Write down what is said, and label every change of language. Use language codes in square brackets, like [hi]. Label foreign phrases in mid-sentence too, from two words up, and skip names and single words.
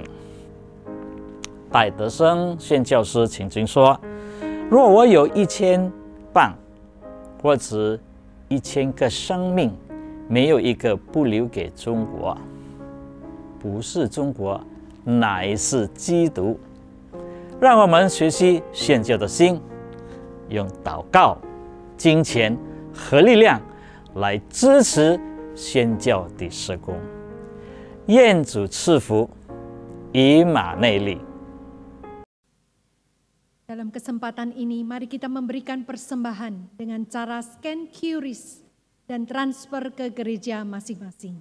[zh] 戴德生宣教师曾经说：“若我有1000磅，或者1000个生命，没有一个不留给中国，不是中国，乃是基督。” 让我们学习宣教的心，用祷告、金钱和力量来支持宣教的事工。愿主赐福，以马内利。 [id] Dalam kesempatan ini, mari kita memberikan persembahan dengan cara scan QRIS dan transfer ke gereja masing-masing.